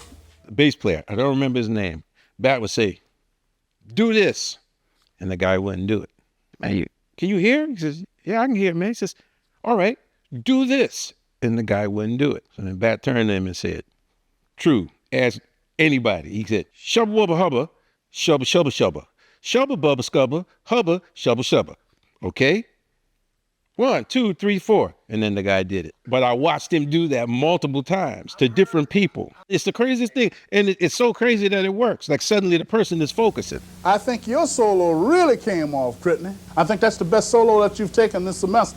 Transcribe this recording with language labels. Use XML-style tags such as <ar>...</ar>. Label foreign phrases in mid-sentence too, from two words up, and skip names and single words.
<en>The bass player, I don't remember his name. Bat would say, do this. And the guy wouldn't do it. Man, can you hear? He says, yeah, I can hear, man. He says, all right, do this. And the guy wouldn't do it. So then Bat turned to him and said, true, ask anybody. He said, shubba wubba hubba, shubba shubba shubba. Shubba bubba scubba, hubba, shubba shubba. Okay? 1, 2, 3, 4. And then the guy did it. But I watched him do that multiple times to different people. It's the craziest thing. And it's so crazy that it works. Like suddenly the person is focusing. I think your solo really came off, Brittany. I think that's the best solo that you've taken this semester.</en>